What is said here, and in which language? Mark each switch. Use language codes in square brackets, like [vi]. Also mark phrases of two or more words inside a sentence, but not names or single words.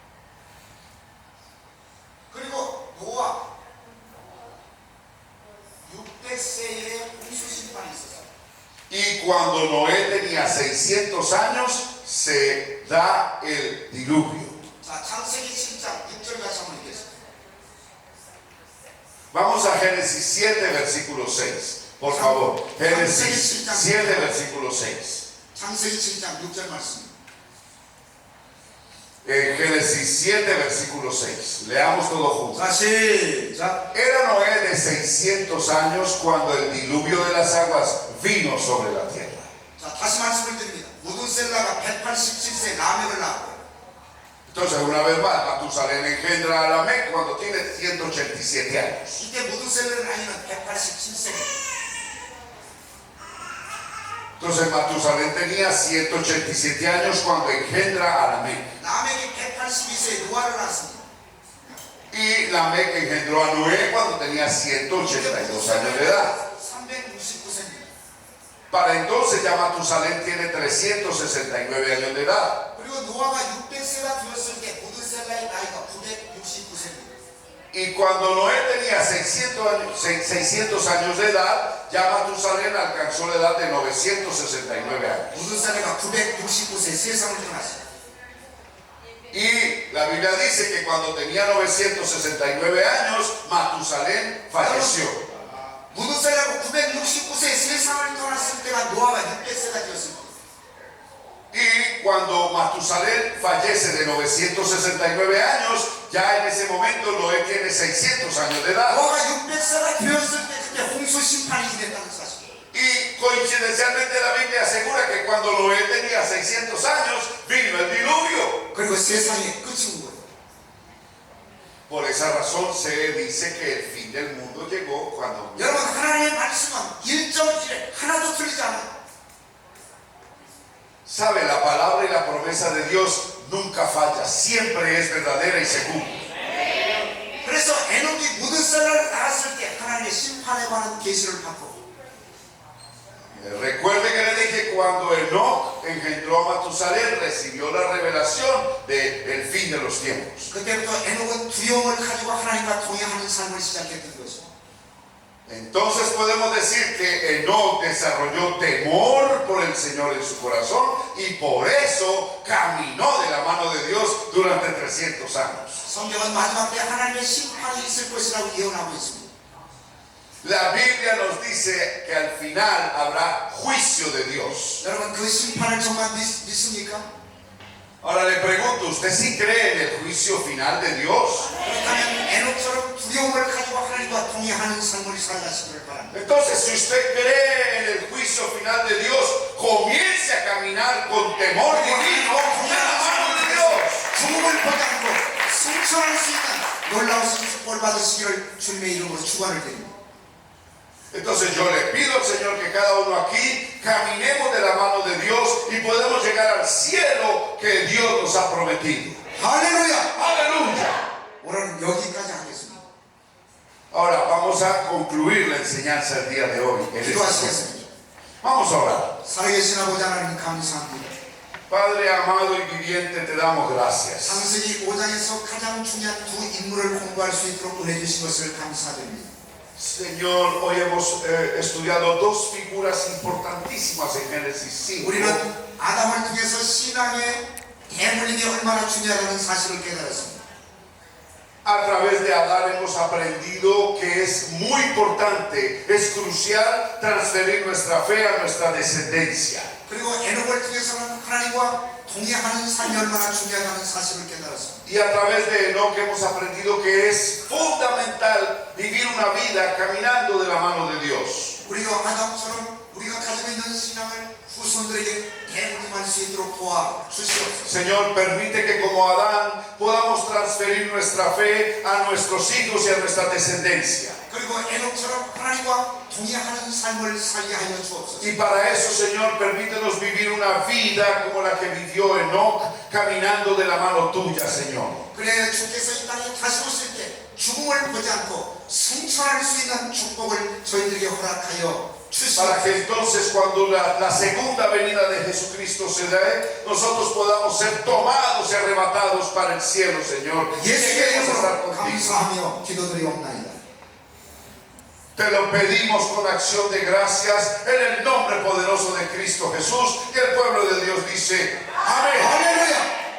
[ko] 그리고 노아 600세에 홍수 심판이 있었어요. [es] Y cuando Noé tenía 600 años se da el diluvio. [ko] 자, 창세기 7장 6절 같이 한번 읽겠습니다. [es] Vamos a Génesis 7 versículo 6. Por favor, Génesis 7 versículo 6. [ko] 창세기 7장 6절 말씀. [es] Génesis 7 versículo 6. Leamos todo juntos. [ko] 자, 시작. [es] Era Noé de 600 años cuando el diluvio de las aguas vino sobre la tierra. [ko] 자, 다시 말씀을 드립니다. 무드셀라가 187세 라멕을 낳았고, [es] Entonces, una vez más, Matusalén engendra a Lamec cuando tiene 187 años. [ko] 이때 무드셀라의 나이는 187세입니다. [es] Entonces, Matusalén tenía 187 años cuando engendra a Lamec. [ko] 라멕이 182세에 노아를 낳았습니다. [es] Y Lamec engendró a Noé cuando tenía 182 años de edad. [ko] 369세입니다. [es] Para entonces ya Matusalén tiene 369 años de edad. [ko] 그리고 노아가 600세가 되었을 때 무드셀라의 나이가 969세입니다. [es] Y cuando Noé tenía 600 años de edad, ya Matusalén alcanzó la edad de 969 años. [ko] 무드셀라가 969세 세상을 떠났습니다. [es] Y la Biblia dice que cuando tenía 969 años, Matusalén falleció. [ko] 무드셀라가 969세에 세상을 떠났을 때가 노아가 600세가 되었습니다. [es] Y cuando Matusalén fallece de 969 años, ya en ese momento Noé tiene 600 años de edad. [ko] 노아가 600세가 되었을 때 그때 홍수 심판이 임했다는 사실. [es] Y coincidencialmente la Biblia asegura que cuando Noé tenía 600 años, vino el diluvio. [ko] 그리고 세상에 끝이 온 거예요. [es] Por esa razón se dice que el fin del mundo llegó cuando... [ko] 여러분, 하나님의 말씀은 1.1에 하나도 틀리지 않아요. [es] Sabe, la palabra y la promesa de Dios nunca falla, siempre es verdadera y se cumple. [ko] 그래서 에녹이 무드셀라를 낳았을 때 하나님의 심판에 관한 계시를 받고, [es] Recuerde que le dije cuando Enoc engendró a Matusalén recibió la revelación del fin de los tiempos. [ko] 그때부터 에녹은 두려움을 가지고 하나님과 동행하는 삶을 시작했던 것입니다. [es] Entonces podemos decir que Enoc desarrolló temor por el Señor en su corazón y por eso caminó de la mano de Dios durante 300 años. [ko] 성경은 마지막 때 하나님의 심판이 있을 것이라고 예언하고 있습니다. [es] La Biblia nos dice que al final habrá juicio de Dios. [ko] 여러분, 그 심판을 정말 믿습니까? [es] Ahora le pregunto, ¿usted sí cree en el juicio final de Dios? [ko] 그렇다면 에녹처럼 두려움을 가지고 하나님과 동행하는 삶을 살아가시기를 바랍니다. [es] Entonces, si usted cree en el juicio final de Dios, comience a caminar con temor divino de la mano de Dios. [ko] 죽음을 포기하고 승천할 수 있는 놀라우신 축복을 받으시기를 주님의 이름으로 축원을 드립니다. [es] Entonces yo le pido al Señor que cada uno aquí caminemos de la mano de Dios y podemos llegar al cielo que Dios nos ha prometido. [ko] 할렐루야! [es] ¡Aleluya! [ko] 오늘 여기까지 하겠습니다. [es] Ahora vamos a concluir la enseñanza el día de hoy. [ko] 기도하시겠습니다. [es] Vamos a orar. [ko] 살아계신 아버지 하나님 감사합니다. [es] Padre amado y viviente, te damos gracias. [ko] 창세기 5장에서 가장 중요한 두 인물을 공부할 수 있도록 은혜 주신 것을 감사드립니다. [es] Señor, hoy hemos estudiado dos figuras importantísimas en Génesis 5. [ko] 우리는 아담을 통해서 신앙의 대물림이 얼마나 중요하다는 사실을 깨달았습니다. [es] A través de Adán hemos aprendido que es muy importante, es crucial transferir nuestra fe a nuestra descendencia. [ko] 그리고 에녹을 통해서는 하나님과 동행하는 삶이 얼마나 중요하다는 사실을 깨달았습니다. [es] Y a través de Enoch hemos aprendido que es fundamental vivir una vida caminando de la mano de Dios. [ko] 우리가 아담처럼 우리가 가지고 있는 신앙을 후손들에게 대물림할 수 있도록 도와주시옵소서. [es] Señor, permite que como Adán podamos transferir nuestra fe a nuestros hijos y a nuestra descendencia. [ko] 그리고 에녹처럼 하나님과 동행하는 삶을 살게 하여 주옵소서. [es] Y para eso, Señor, permítenos vivir una vida como la que vivió Enoch, caminando de la mano tuya, Señor. [ko] 그래야 주께서 이 땅에 다시 오실 때 죽음을 보지 않고 승천할 수 있는 축복을 저희들에게 허락하여 [es] Para [ko] 주시옵소서. [es] que entonces cuando la segunda venida de Jesucristo se dé, nosotros podamos ser tomados y arrebatados para el cielo, Señor. Y [ko] 예수의 [es] lleguemos a estar [ko] 이름으로 [es] contigo. [ko] 감사하며 기도드리옵나이다. [es] Te lo pedimos con acción de gracias en el nombre poderoso de Cristo Jesús. Y el pueblo de Dios dice, amén. [ko] 할렐루야!